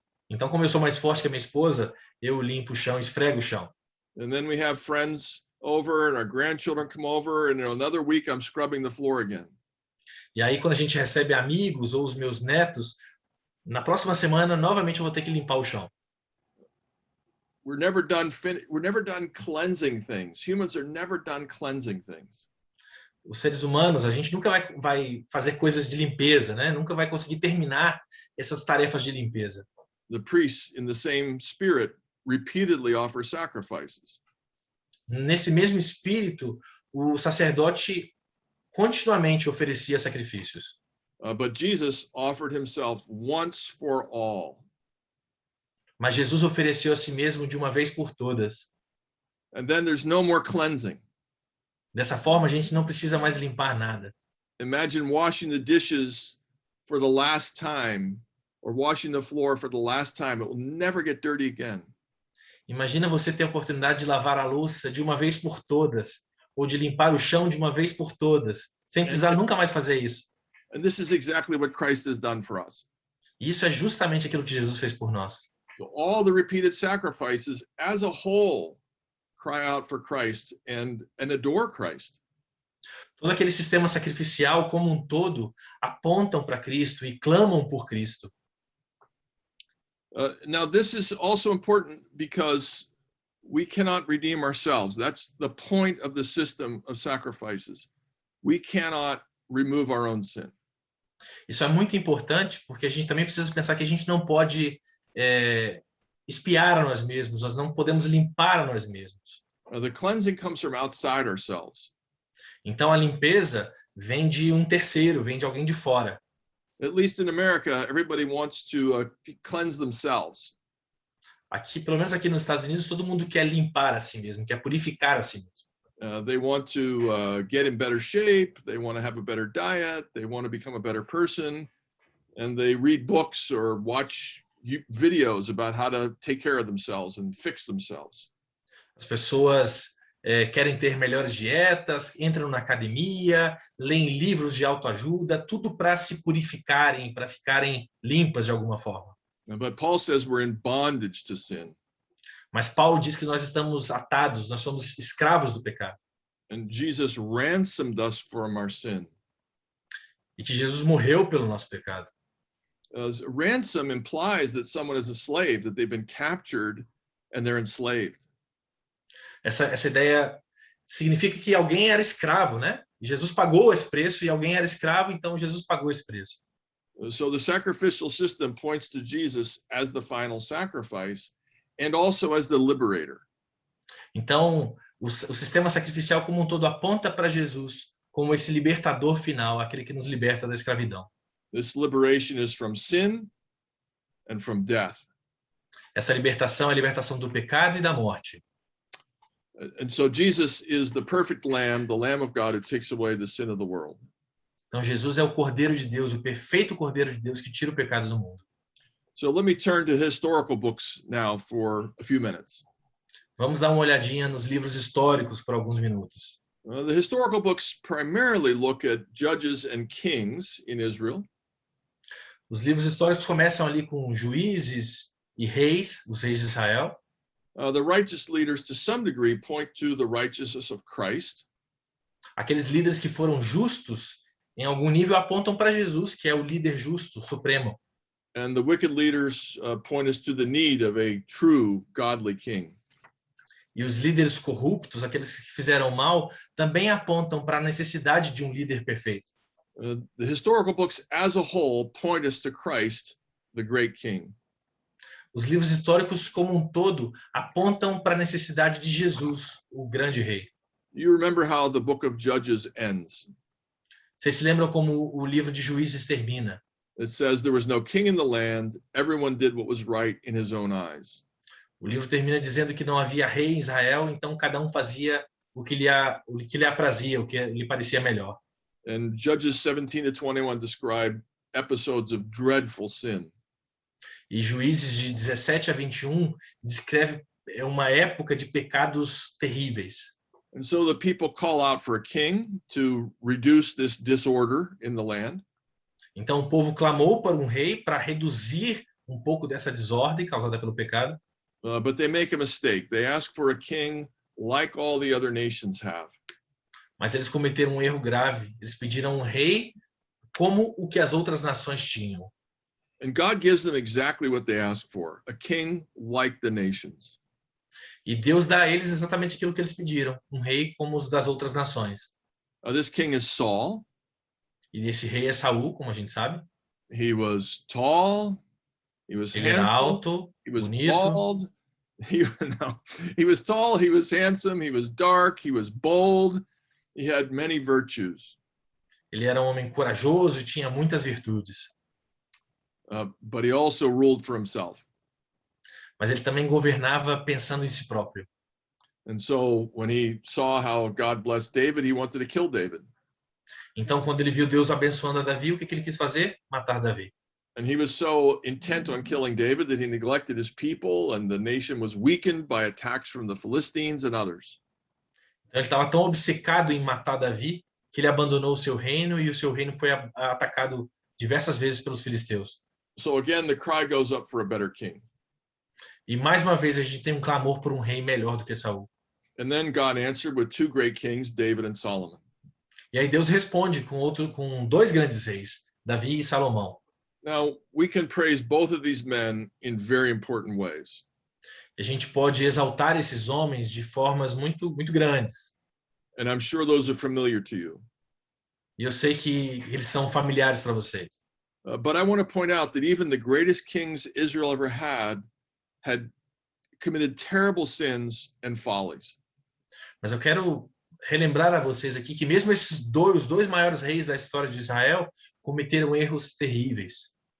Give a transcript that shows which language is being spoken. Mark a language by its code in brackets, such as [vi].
[pt] Então, como eu sou mais forte que a minha esposa, eu limpo o chão, esfrego o chão. [en] And then we have friends over and our grandchildren come over and in another week I'm scrubbing the floor again. [pt] E aí, quando a gente recebe amigos ou os meus netos, na próxima semana, novamente eu vou ter que limpar o chão. [en] We're never done cleansing things. Humans are never done cleansing things. [pt] Os seres humanos, a gente nunca vai fazer coisas de limpeza, né? Nunca vai conseguir terminar essas tarefas de limpeza. [en] The priests, in the same spirit, repeatedly offer sacrifices. [pt] Nesse mesmo espírito, o sacerdote continuamente oferecia sacrifícios. [en] But Jesus offered himself once for all. [pt] Mas Jesus ofereceu a si mesmo de uma vez por todas. [en] And then there's no more cleansing. [pt] Dessa forma, a gente não precisa mais limpar nada. [en] Imagine washing the dishes for the last time or washing the floor for the last time. It will never get dirty again. [pt] Imagina você ter a oportunidade de lavar a louça de uma vez por todas, ou de limpar o chão de uma vez por todas, sem precisar nunca mais fazer isso. [en] And this is exactly what Christ has done for us. [pt] E isso é justamente aquilo que Jesus fez por nós. [en] So all the repeated sacrifices as a whole cry out for Christ and adore Christ. [pt] Todo aquele sistema sacrificial como um todo apontam para Cristo e clamam por Cristo. [en] Now, this is also important because we cannot redeem ourselves. That's the point of the system of sacrifices. We cannot remove our own sin. [pt] Isso é muito importante porque a gente também precisa pensar que a gente não pode espiar a nós mesmos, nós não podemos limpar a nós mesmos. [en] The cleansing comes from outside ourselves. [pt] Então a limpeza vem de um terceiro, vem de alguém de fora. [en] At least in America, everybody wants to cleanse themselves. [pt] Aqui, pelo menos aqui nos Estados Unidos, todo mundo quer limpar a si mesmo, quer purificar a si mesmo. [en] They want to get in better shape. They want to have a better diet. They want to become a better person. And they read books or watch videos about how to take care of themselves and fix themselves. [pt] As pessoas querem ter melhores dietas, entram na academia, leem livros de autoajuda, tudo para se purificarem, para ficarem limpas de alguma forma. [en] But Paul says we're in bondage to sin. [pt] Mas Paulo diz que nós estamos atados, nós somos escravos do pecado. [en] And Jesus ransomed us from our sin. [pt] E que Jesus morreu pelo nosso pecado. [en] Ransom implies that someone is a slave, that they've been captured and they're enslaved. [pt] Essa ideia significa que alguém era escravo, né? E Jesus pagou esse preço e alguém era escravo, então Jesus pagou esse preço. [en] So the sacrificial system points to Jesus as the final sacrifice and also as the liberator. [pt] Então, o sistema sacrificial como um todo aponta para Jesus como esse libertador final, aquele que nos liberta da escravidão. [en] This liberation is from sin and from death. [pt] Essa libertação é a libertação do pecado e da morte. [en] And so Jesus is the perfect lamb, the Lamb of God who takes away the sin of the world. [pt] Então Jesus é o Cordeiro de Deus, o perfeito Cordeiro de Deus que tira o pecado do mundo. [en] So let me turn to historical books now for a few minutes. [pt] Vamos dar uma olhadinha nos livros históricos por alguns minutos. [en] The historical books primarily look at judges and kings in Israel. [pt] Os livros históricos começam ali com juízes e reis, os reis de Israel. [en] The righteous leaders, to some degree, point to the righteousness of Christ. [pt] Aqueles líderes que foram justos, em algum nível, apontam para Jesus, que é o líder justo, supremo. [en] And the wicked leaders point us to the need of a true, godly king. [pt] E os líderes corruptos, aqueles que fizeram mal, também apontam para a necessidade de um líder perfeito. [en] The historical books as a whole point us to Christ, the great king. [pt] Os livros históricos como um todo apontam para a necessidade de Jesus, o grande rei. [en] You remember how the book of Judges ends. [pt] Vocês se lembram como o livro de Juízes termina? [en] It says there was no king in the land, everyone did what was right in his own eyes. [pt] O livro termina dizendo que não havia rei em Israel, então cada um fazia o que lhe aprazia, o que lhe parecia melhor. [en] And Judges 17 to 21 describe episodes of dreadful sin. [pt] E Juízes de 17 a 21 descreve uma época de pecados terríveis. [en] And so the people call out for a king to reduce this disorder in the land. [pt] Então o povo clamou para um rei para reduzir um pouco dessa desordem causada pelo pecado. [en] But they make a mistake. They ask for a king like all the other nations have. [pt] Mas eles cometeram um erro grave. Eles pediram um rei como o que as outras nações tinham. [en] And God gives them exactly what they ask for, a king like the nations. [pt] E Deus dá a eles exatamente aquilo que eles pediram, um rei como os das outras nações. [en] This king is Saul. [pt] E esse rei é Saul, como a gente sabe. [en] He was tall. He was [pt] Ele era [en] handsome. [pt] alto, [en] He was [pt] bonito. [en] bald. He was tall. He was handsome. He was dark. He was bold. He had many virtues. [pt] Ele era um homem corajoso e tinha muitas virtudes. [en] But he also ruled for himself. [pt] Mas ele também governava pensando em si próprio. [en] And so when he saw how God blessed David, he wanted to kill David. [pt] Então, quando ele viu Deus abençoando a Davi, o que ele quis fazer? Matar Davi. [en] And he was so intent on killing David that he neglected his people, and the nation was weakened by attacks from the Philistines and others. [pt] Então ele estava tão obcecado em matar Davi que ele abandonou o seu reino e o seu reino foi atacado diversas vezes pelos filisteus. [en] So again, the cry goes up for a better king. [pt] E mais uma vez a gente tem um clamor por um rei melhor do que Saul. [en] And then God answered with two great kings, David and Solomon. [pt] E aí Deus responde com dois grandes reis, Davi e Salomão. [en] Now, we can praise both of these men in very important ways. [pt] E a gente pode exaltar esses homens de formas muito grandes. [en] And I'm sure those are familiar to you. [pt] E eu sei que eles são familiares para vocês. [en] But I want to point out that even the greatest kings Israel ever had committed terrible sins and follies. [pt] Mas eu quero relembrar a vocês aqui que mesmo os dois maiores reis da história de Israel cometeram erros terríveis.